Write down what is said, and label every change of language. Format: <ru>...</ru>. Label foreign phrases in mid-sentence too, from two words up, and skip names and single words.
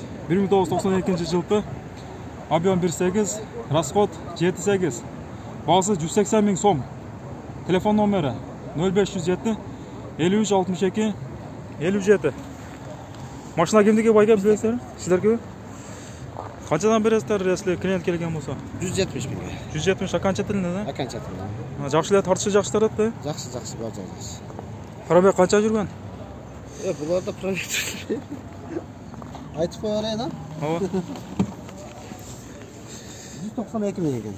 <ky>1992 жылкы. Объем 1.8, расход 7.8. Баасы 180 миң сом. Телефон номері 0507 53 62 57. Машина кимдиги байкап билесиздер? Сиздерге?</ky> <kk>Қаншадан бересіздер,</kk> <ru>если клиент</ru> <kk>келген болса?</kk> <ky>170 миңге.</ky> <ru>170 окончательный, да? Окончательный.</ru> <ky>Жакшы эле тартышы жакшы тарат, да? Жакшы, баары жакшы. Пробег канча жүргөн? Буларда пробег. Айтып коерейин, а? Ооба. 192 миң экен.</ky>